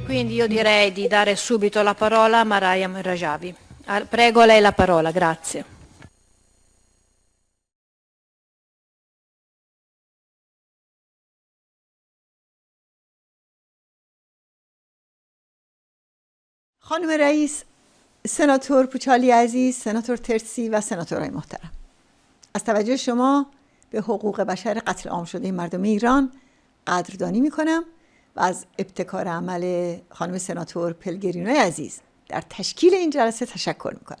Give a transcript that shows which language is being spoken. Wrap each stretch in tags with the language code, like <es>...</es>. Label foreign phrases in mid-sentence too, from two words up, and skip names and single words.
<it>Quindi io direi di dare subito la parola a Mariam Rajavi. Prego, lei la parola, grazie.</it> <fa>خانم رئیس، سناتور پوچالی عزیز، سناتور ترسی و سناتورهای محترم، از توجه شما به حقوق بشر قتل عام شده مردم ایران قدردانی میکنم و از ابتکار عمل خانم سناتور پلگرینوی عزیز در تشکیل این جلسه تشکر میکنم.</fa>